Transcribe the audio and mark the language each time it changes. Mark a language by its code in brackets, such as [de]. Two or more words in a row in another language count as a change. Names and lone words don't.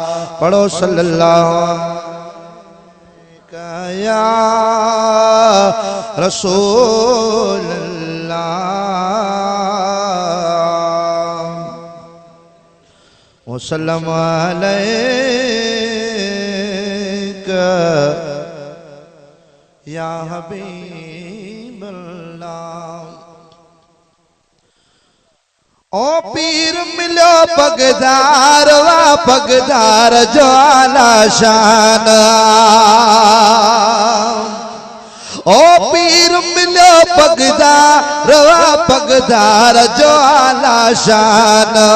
[ar] पढ़ो صلى الله عليك يا رسول الله وسلم عليك يا حبيب الله. [sd] ओ पीर मिलो पगदार वा पगदार जो आला शान। ओ पीर मिलो पगदार वा पगदार जो आला शान।